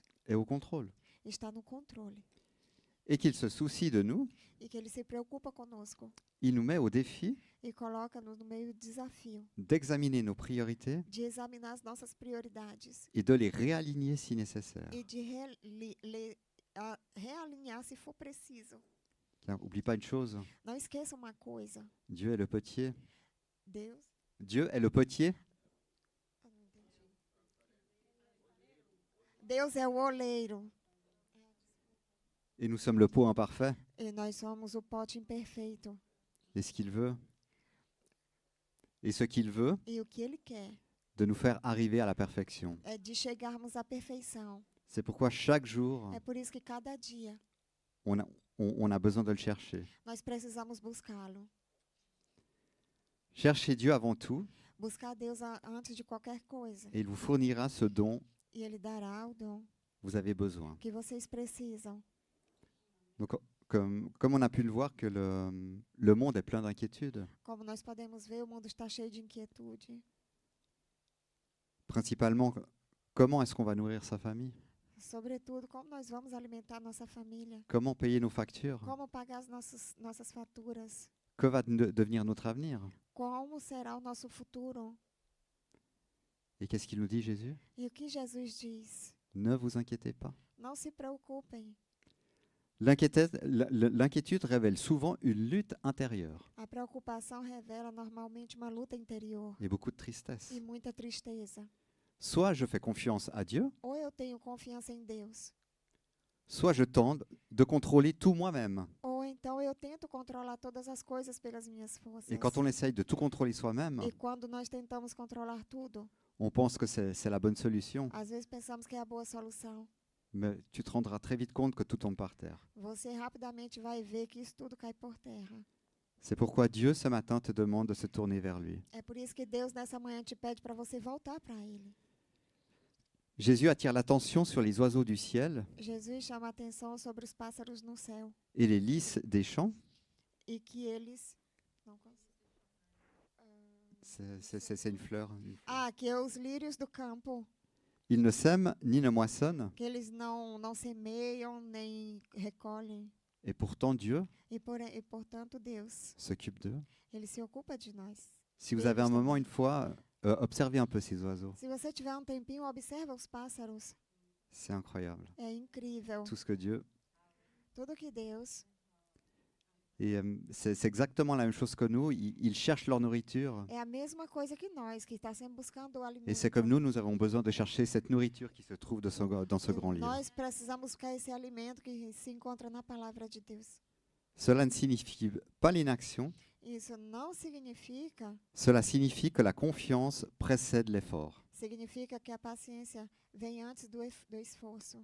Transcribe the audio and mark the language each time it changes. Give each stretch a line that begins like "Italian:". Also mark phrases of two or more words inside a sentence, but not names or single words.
French: est au contrôle
Portuguese: está no controle
French: et qu'il se soucie de nous.
Portuguese: e que Ele se preocupa conosco
French: Il nous met au défi
Portuguese: e coloca-nos no meio do desafio
French: d'examiner nos priorités
Portuguese: de examinar as nossas prioridades
French: et de les réaligner si nécessaire.
Portuguese: e de realinhar se for preciso.
French: Car oublie pas une chose,
Portuguese: Não esqueça uma coisa,
French: Dieu est le potier.
Portuguese: Deus
French: Dieu est le potier
Portuguese: Deus é o oleiro
French: et nous sommes le pot imparfait.
Portuguese: e nós somos o pote imperfeito.
French: Et ce qu'il veut, et ce qu'il veut,
Portuguese: E o que Ele quer
French: de nous faire arriver à la perfection.
Portuguese: é de chegarmos à perfeição.
French: C'est pourquoi chaque jour,
Portuguese: É por isso que cada dia
French: on a besoin de le chercher.
Portuguese: nós precisamos buscá-lo.
French: Cherchez Dieu avant tout
Portuguese: Buscar Deus antes de qualquer coisa.
French: et il vous fournira ce dont
Portuguese: E Ele dará o dom
French: vous avez besoin.
Portuguese: que vocês precisam.
French: Donc, comme on a pu le voir que le monde est plein d'inquiétudes,
Portuguese: Como nós podemos ver, o mundo está cheio de inquietude.
French: principalement, comment est-ce qu'on va nourrir sa famille?
Portuguese: Sobretudo, como nós vamos alimentar nossa família?
French: Comment payer nos factures?
Portuguese: Como pagar as nossas faturas?
French: Que va devenir notre avenir?
Portuguese: Como será o nosso futuro?
French: Et qu'est-ce qu'il nous dit, Jésus?
Portuguese: E o que Jesus diz?
French: Ne vous inquiétez pas.
Portuguese: Não se preocupem.
French: L'inquiétude révèle souvent une lutte intérieure
Portuguese: A preocupação revela normalmente uma luta interior
French: et beaucoup de tristesse.
Portuguese: e muita tristeza.
French: Soit je fais confiance à Dieu,
Portuguese: Ou eu tenho confiança em Deus,
French: soit je tente de contrôler tout moi-même.
Portuguese: ou então eu tento controlar todas as coisas pelas minhas forças.
French: Et quand on essaye de tout contrôler soi-même,
Portuguese: E quando nós tentamos controlar tudo,
French: on pense que c'est la bonne solution.
Portuguese: às vezes pensamos que é a boa solução.
French: Mais tu te rendras très vite compte que tout tombe par terre.
Portuguese: Você rapidamente vai ver que isso tudo cai por terra.
French: C'est pourquoi Dieu ce matin te demande de se tourner vers lui.
Portuguese: É por isso que Deus nessa manhã te pede para você voltar para Ele.
French: Jésus attire l'attention sur les oiseaux du ciel
Portuguese: Jesus chama a atenção sobre os pássaros no céu
French: et les lys des champs.
Portuguese: e que eles não
French: C'est une fleur.
Portuguese: que os lírios do campo,
French: Ils ne sèment ni ne moissonnent,
Portuguese: que eles não semeiam nem recolhem,
French: Et pourtant, Dieu
Portuguese: portanto, Deus,
French: s'occupe d'eux.
Portuguese: ele se ocupa de nós.
French: Si vous
Portuguese: Deus
French: avez un moment,
Portuguese: também.
French: une fois, observez un peu ces oiseaux.
Portuguese: Se você tiver um tempinho, observa os pássaros.
French: C'est incroyable.
Portuguese: É incrível.
French: Tout ce que Dieu...
Portuguese: Tudo que Deus,
French: Et c'est exactement la même chose que nous. Ils cherchent leur nourriture.
Portuguese: é a mesma coisa que nós, que está sempre buscando o alimento.
French: Et c'est comme nous avons besoin de chercher cette nourriture qui se trouve dans ce
Portuguese: E
French: grand livre.
Portuguese: nós precisamos buscar esse alimento que se encontra na palavra de Deus.
French: Cela ne signifie pas l'inaction,
Portuguese: Isso não significa,
French: cela signifie que la confiance précède l'effort.
Portuguese: significa que a paciência vem antes do esforço.